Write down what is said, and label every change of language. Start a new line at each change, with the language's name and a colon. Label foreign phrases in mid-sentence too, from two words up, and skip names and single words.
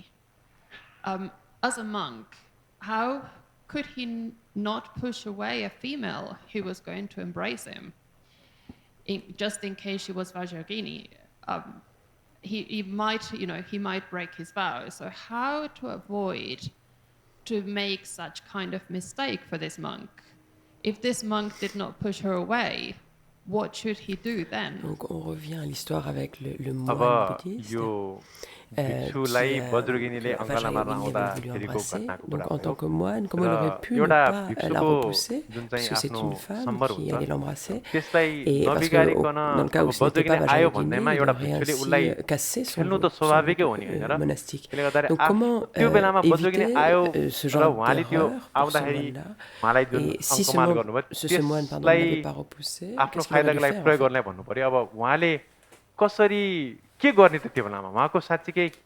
English: As a monk, how could he not push away a female who was going to embrace him, just in case she was Vajrayogini? He might break his vow. So how to avoid to make such kind of mistake for this monk? If this monk did not push her away, what should he do then?
French: Donc on revient à l'histoire avec le moine bouddhiste.
Nepali: भिक्षुलाई वज्रगिनीले अङ्गला मार्न आउँदाखेरिको घटनाको कुरा भयो र एउटा भिक्षुको जुन चाहिँ आफ्नो सम्बर हुन्छ त्यसलाई नबिगारिकन अब वज्रगिनी आयो भन्दैमा एउटा भिक्षुले उसलाई खेल्नु त स्वाभाविकै हो नि होइन र त्यसले गर्दाखेरि त्यो बेलामा वज्रगिनी आयो र उहाँले त्यो आउँदाखेरि उहाँलाई जुन अङ्कमाल गर्नुभयो त्यसलाई आफ्नो फाइदाको लागि प्रयोग गर्नलाई भन्नु पर्यो अब उहाँले कसरी के गर्ने त त्यो बेलामा उहाँको साँच्चीकै